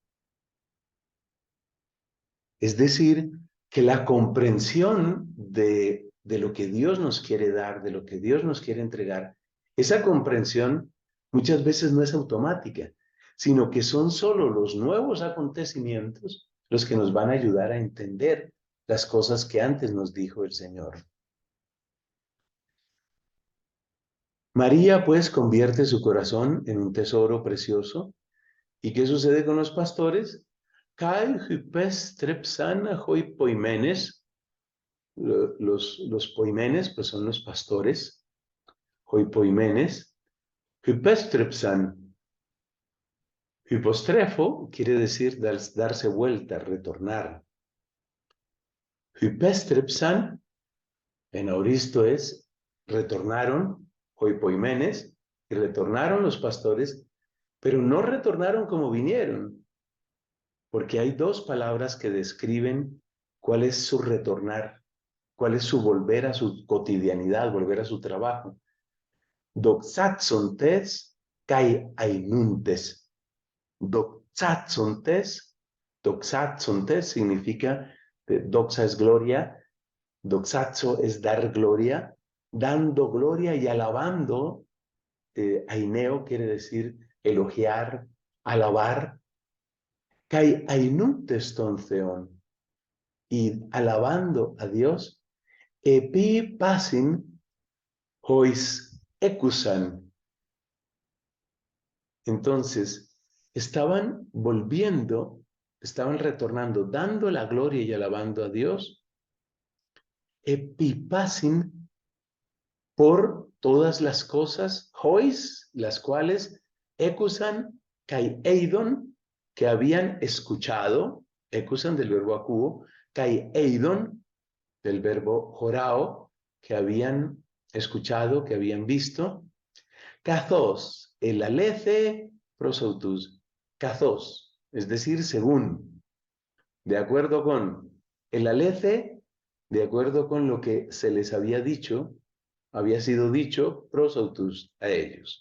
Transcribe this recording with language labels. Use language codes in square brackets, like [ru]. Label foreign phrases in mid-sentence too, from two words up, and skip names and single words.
[es] Es decir, que la comprensión de lo que Dios nos quiere dar, de lo que Dios nos quiere entregar, esa comprensión muchas veces no es automática, sino que son solo los nuevos acontecimientos los que nos van a ayudar a entender las cosas que antes nos dijo el Señor. María, pues, convierte su corazón en un tesoro precioso. ¿Y qué sucede con los pastores? [el] Καὶ ὑπέστρεψαν οἱ ποιμένες. [es] Los poimenes, pues, son los pastores. [el] Οἱ ποιμένες. Ὑπέστρεψαν. [es] Hypostrefo quiere decir darse vuelta, retornar. [el] ὑπέστρεψαν, [es] en auristo es, retornaron, [el] οἱ ποιμένες, [es] y retornaron los pastores, pero no retornaron como vinieron, porque hay dos palabras que describen cuál es su retornar, cuál es su volver a su cotidianidad, volver a su trabajo. [el] Δοξάζοντες καὶ αἰνοῦντες. Δοξάζοντες, δοξάζοντες [es] significa, doxa es gloria, doxazo es dar gloria, dando gloria y alabando, aineo quiere decir elogiar, alabar, [el] καὶ αἰνοῦντες τὸν θεόν, [es] y alabando a Dios, [el] ἐπὶ πᾶσιν οἷς ἤκουσαν. [es] Entonces, estaban volviendo, estaban retornando, dando la gloria y alabando a Dios, epipasin por todas las cosas, hois, las cuales [el] ἤκουσαν, καὶ εἶδον, [es] que habían escuchado, ecusan del verbo acuo, [el] καὶ εἶδον, [es] del verbo jorao, que habían escuchado, que habían visto, [el] Καθὼς ἐλαλήθη πρὸς αὐτούς. [es] Καθώς, es decir, según, de acuerdo con el alece, de acuerdo con lo que se les había dicho, había sido dicho prosautus a ellos.